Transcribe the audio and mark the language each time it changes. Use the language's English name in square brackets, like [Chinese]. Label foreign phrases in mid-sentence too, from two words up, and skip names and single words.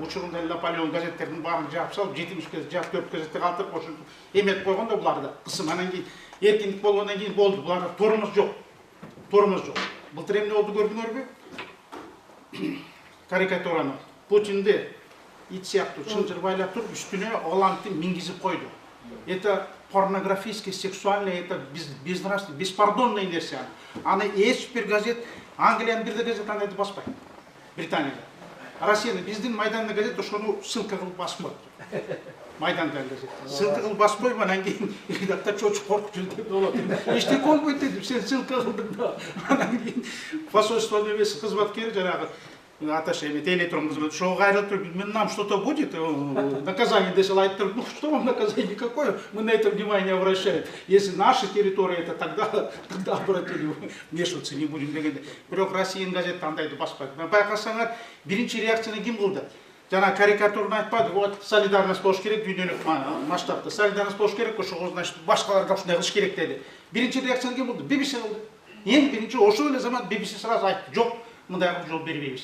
[Kyrgyz] Учурунда Наполеон газеттердин баарын жаап салып, 70 жаап 4 газетти калтырып, ошо эметип койгон да буларда. Кысым анан кийин эркиндик болгондон кийин болду. Буларда тормоз жок. Тормоз жок. Былтыр эмне болду көрдүңөрбү? Карикатураны Путинди ит сыяктуу чынжыр байлап туруп, үстүнө Оландты мингизип койду. [Russian] Это порнографическое, сексуальное, это безнравственное, беспардонное нерсе. [Kyrgyz] Аны эч бир газет, Англиянын бир газет аны баспайт. Британияда. Россиянын биздин майдандагы газет ошону ссылка кылып басып коет. Майдандагы газет. Ссылка кылып басып коюп, анан кийин редактор чочуп коркуп жүрдү болот. Эчтеке болбойт дедим, сен ссылка кылдың да. Анан кийин посольствонун эмеси кызматкери жанагы аташа электрон кызмат, ошого кайрылып туруп, [Russian] нам что-то будет, наказание [Kyrgyz] десе айтып туруп, [Russian] ну что вам наказание никакое, мы на это внимание обращаем. Если наша территория, это тогда обратили, вмешиваться не будем дегенде. [Kyrgyz] Бирок Россиянын газети андайды баспайт. Байкасаңар, биринчи реакцияны ким кылды? Жана карикатураны айтпады, [Russian] вот солидарность [Kyrgyz] болуш керек дүйнөлүк масштабта. Солидарность болуш керек, ошого значит башкалар да ушундай кылыш керек деди. Биринчи реакцияны ким кылды? BBC кылды. Эң биринчи ошол эле замат BBC сразу айтты, жок, мындай жол бербейбиз.